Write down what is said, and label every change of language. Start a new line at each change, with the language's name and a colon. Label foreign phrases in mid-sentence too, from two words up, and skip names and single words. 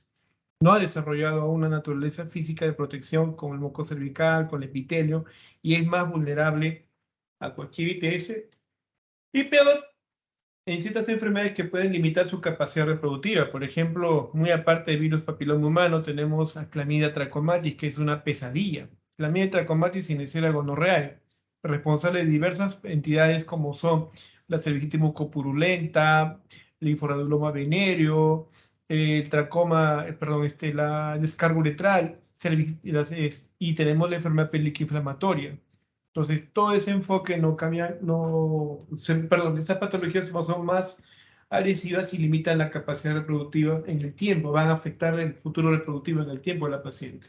Spanish: No ha desarrollado aún una naturaleza física de protección con el moco cervical, con el epitelio, y es más vulnerable a cualquier ITS Y peor, en ciertas enfermedades que pueden limitar su capacidad reproductiva. Por ejemplo, muy aparte del virus papiloma humano, tenemos a Clamidia trachomatis, que es una pesadilla. Clamidia trachomatis inicial gonorrea, responsable de diversas entidades como son la cerviquitis mucopurulenta, linforaduloma venéreo, el tracoma, la descarga uretral, y tenemos la enfermedad pélvica inflamatoria. Entonces, todo ese enfoque no cambia, esas patologías son más agresivas y limitan la capacidad reproductiva en el tiempo, van a afectar el futuro reproductivo en el tiempo de la paciente.